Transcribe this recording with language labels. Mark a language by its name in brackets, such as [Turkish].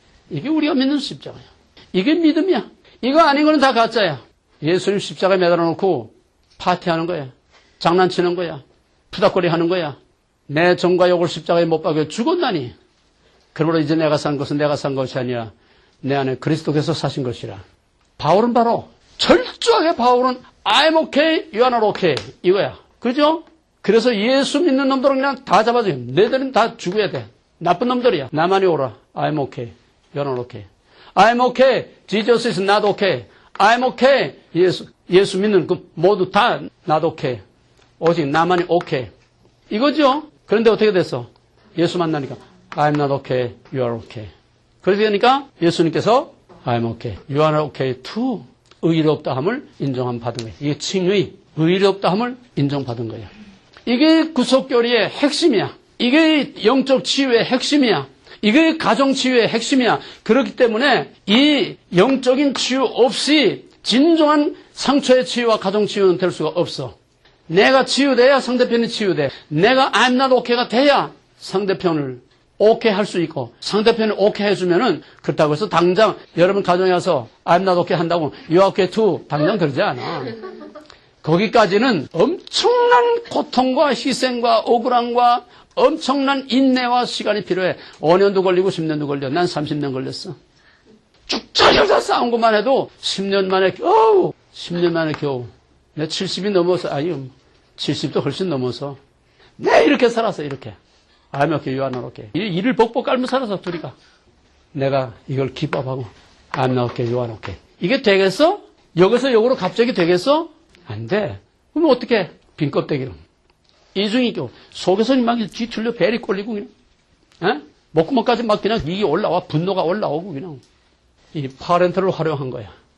[Korean] 이게 우리가 믿는 십자가야. 이게 믿음이야. 이거 아닌 거는 다 가짜야. 예수님 십자가에 매달아 놓고 파티하는 거야. 장난치는 거야. 푸닥거리 하는 거야. 내 정과 욕을 십자가에 못 박여 죽었나니. 그러므로 이제 내가 산 것은 내가 산 것이 아니라 내 안에 그리스도께서 사신 것이라. 바울은 바로 철저하게 바울은 [English] I'm okay, you are not okay [Korean] 이거야. 그죠? 그래서 예수 믿는 놈들은 그냥 다 잡아줘요. 너희들은 다 죽어야 돼. 나쁜 놈들이야. 나만이 오라. [English] I'm okay, you are not okay. I'm okay, Jesus is not okay. I'm okay, [Korean] 예수 믿는 그 모두 다 [English] not okay. [Korean] 오직 나만이 okay. 이거죠? 그런데 어떻게 됐어? 예수 만나니까 [English] I'm not okay, you are okay. [Korean] 그렇게 되니까 예수님께서 [English] I'm okay, you are not okay too. [Korean] 의롭다함을 인정함 받은 거예요. 이게 칭의, 의롭다함을 인정받은 거예요. 이게 구속교리의 핵심이야. 이게 영적 치유의 핵심이야. 이게 가정 치유의 핵심이야. 그렇기 때문에 이 영적인 치유 없이 진정한 상처의 치유와 가정 치유는 될 수가 없어. 내가 치유돼야 상대편이 치유돼. 내가 [English] I'm not okay [Korean] 가 돼야 상대편을 오케이 할 수 있고 상대편을 오케이 해주면은 그렇다고 해서 당장 여러분 가정에 와서 I'm not okay 한다고 [English] You are okay too [Korean] 당장 그러지 않아. 거기까지는 엄청난 고통과 희생과 억울함과 엄청난 인내와 시간이 필요해. 5년도 걸리고 10년도 걸려. 난 30년 걸렸어. 쭉 잘려서 싸운 것만 해도 10년 만에 겨우 10년 만에 겨우 내 70이 넘어서 아니 70도 훨씬 넘어서 내 이렇게 살았어. 이렇게 [English] I'm okay, you are not okay. [Korean] 이를 벅벅 깔며 살아서 둘이가. 내가 이걸 기법하고 [English] I'm not okay, you are not okay. [Korean] 이게 되겠어? 여기서 여기로 갑자기 되겠어? 안 돼. 그럼 어떻게? 빈 껍데기로. 이중이교. 속에서는 막 뒤틀려 벨이 꼴리고 그냥. 에? 목구멍까지 막 그냥 이게 올라와. 분노가 올라오고 그냥. 이 파렌트를 활용한 거야.